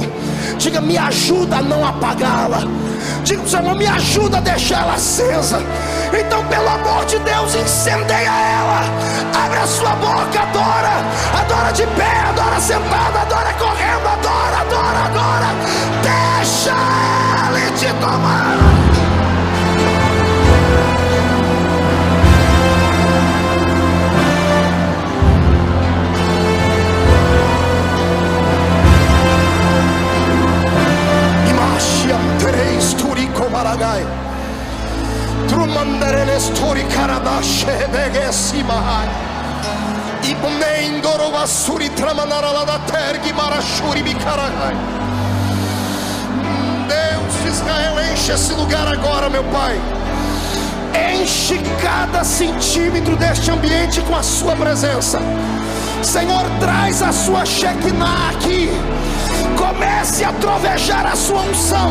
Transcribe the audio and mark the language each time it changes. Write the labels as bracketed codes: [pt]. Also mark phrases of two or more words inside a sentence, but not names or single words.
[pt] Diga, me ajuda a não apagá-la. Diga, Senhor, me ajuda a deixar ela acesa. Então, pelo amor de Deus, incendeia ela. Abre a sua boca, adora. Adora de pé, adora sentado, adora correndo, adora, adora, adora. Deixa ele te tomar. Maragai Trumandereles Tori Karadashe Begesimahai Ibnendoro Vasuri Tramanara da Tergi Marashuri Bikaragai. Deus de Israel, enche esse lugar agora, meu Pai. Enche cada centímetro deste ambiente com a sua presença. Senhor, traz a sua Shekinah aqui. Comece a trovejar a sua unção.